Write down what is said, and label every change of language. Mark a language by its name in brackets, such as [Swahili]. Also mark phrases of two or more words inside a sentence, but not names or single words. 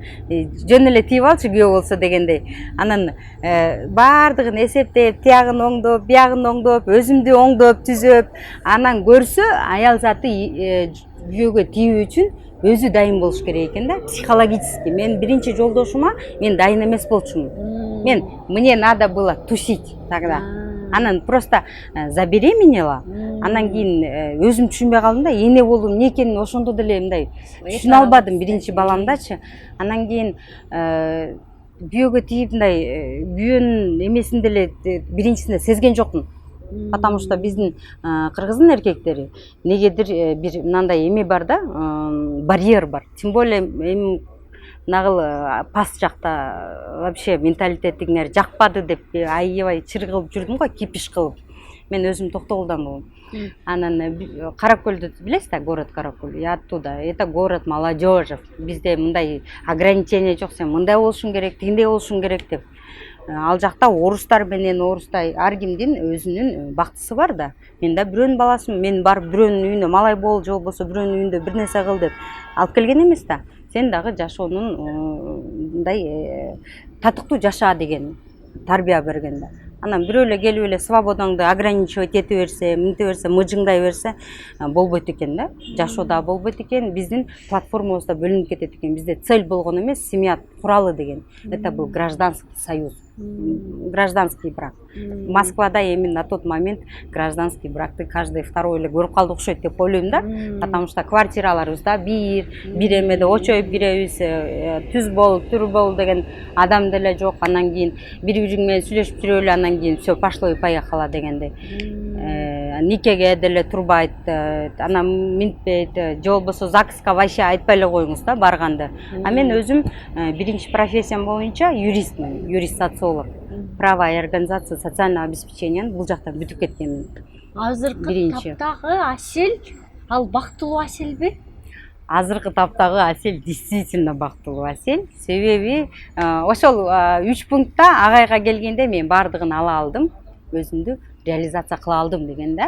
[Kyrgyz] Жөн эле тиип алчы күйөө болсо дегендей. Анан баардыгын эсептеп, тиягын оңдоп, биягын оңдоп, өзүмдү оңдоп, түзөп, анан көрсө аял заты күйөөгө тийүү үчүн өзү дайын болуш керек экен да, психологически. Мен биринчи жолдошума мен дайын эмес болчумун. [Russian] Мне надо было тусить тогда. [Kyrgyz] Анан просто забеременела. Анан кийин өзүм түшүнбөй калдым да, эне болуу эмне экенин ошондо деле мындай түшүнө албадым биринчи баламдачы. Анан кийин күйөөгө тийип мындай күйөөнүн эмесин деле биринчисинде сезген жокмун. [Russian] Потому что [Kyrgyz] биздин кыргыздын эркектери негедир бир мындай эме бар да, барьер бар. [Russian] Тем более [Kyrgyz] эми нагыл пас жакта вообще менталитетиңер жакпады деп аябай чыр кылып жүрдүм го, кипиш кылып. Мен өзүм Токтогулдан болом. Анан Каракөлдү билесиз да, [Russian] город Каракөл. Я оттуда. Это город молодежи. [Kyrgyz] Бизде мындай ограничение жок, сен мындай болушуң керек, тигиндей болушуң керек деп. Ал жакта орустар менен орустай ар кимдин өзүнүн бактысы бар да. Мен да бирөөнүн баласымын. Мен барып бирөөнүн үйүнө малай бол, же болбосо бирөөнүн үйүндө бир нерсе кыл деп алып келген эмес да. Сен дагы жашоонун мындай татыктуу жаша деген тарбия берген да. Анан бирөө эле келип эле свободаңды ограничивать эте берсе, мынте берсе, мыжыңдай берсе болбойт экен да. Жашоодо болбойт экен. Биздин платформабызда бөлүнүп кетет экен. Бизде цель болгон эмес, семья куралы деген. [Russian] Это был гражданский союз. Гражданский брак. [Kyrgyz] Москвада эми [Russian] на тот момент гражданский [Kyrgyz] бракты [Russian] каждый второй [Kyrgyz] эле көрүп калды окшойт деп ойлойм да. [Russian] Потому что [Kyrgyz] квартираларыбызда бир эмеде очоюп киребиз, түз бол, түр бол деген адам деле жок. Анан кийин бири-бириң менен сүйлөшүп жүрө эле, анан кийин [Russian] все пошло и поехало [Kyrgyz] дегендей. Никеге деле турбайт, анан минтпейт, же болбосо ЗАГСка вообще айтпай эле коюңуз да барганды. А мен өзүм биринчи профессиям боюнча юристмин, юрист-социолог. [Russian] Право и организация социального обеспечения [Kyrgyz] бул жакта бүтүп кеткенмин. Азыркы таптагы Асель, ал бактылуу Аселби? Азыркы таптагы Асель действительно бактылуу Асель. Себеби ошол 3 пунктта агайга келгенде мен бардыгын ала алдым, өзүмдү реализация кыла алдым деген да.